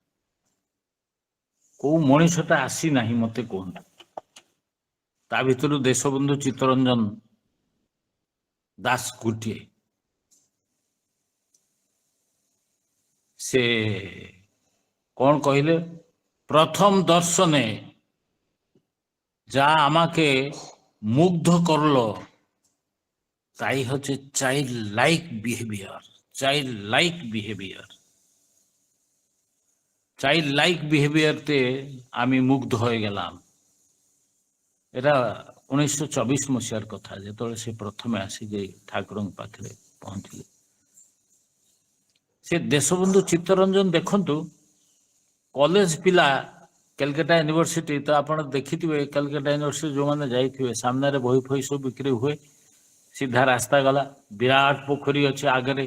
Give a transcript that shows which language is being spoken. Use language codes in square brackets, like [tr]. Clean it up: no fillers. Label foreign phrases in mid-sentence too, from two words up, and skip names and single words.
[or] କୋଉ ମଣିଷଟା ଆସିନାହିଁ ମତେ କୁହନ୍ତୁ? ତା ଭିତରୁ ଦେଶବନ୍ଧୁ ଚିତ୍ତରଞ୍ଜନ ଦାସ ଗୋଟିଏ। ସେ କଣ କହିଲେ? [bn] প্রথম দর্শনে যা আমাকে মুগ্ধ করলো তাই হচ্ছে [en] child like behaviour. child like behaviour, [bn] চাইল্ড লাইক বিহেভিয়ারতে আমি মুগ্ধ হয়ে গেলাম। [or] এটা 1924 মସିହାର କଥା, ଯେତେବେଳେ ସେ ପ୍ରଥମେ ଆସିକି ଠାକୁରଙ୍କ ପାଖରେ ପହଞ୍ଚିଲେ। ସେ ଦେଶବନ୍ଧୁ ଚିତ୍ତରଞ୍ଜନ ଦେଖନ୍ତୁ, କଲେଜ ପିଲା, କାଲକାଟା ୟୁନିଭର୍ସିଟି ତ ଆପଣ ଦେଖିଥିବେ। କାଲକାଟା ୟୁନିଭର୍ସିଟି ଯୋଉମାନେ ଯାଇଥିବେ, ସାମ୍ନାରେ ବହି ଫହି ସବୁ ବିକ୍ରି ହୁଏ, ସିଧା ରାସ୍ତା ଗଲା, ବିରାଟ ପୋଖରୀ ଅଛି ଆଗରେ।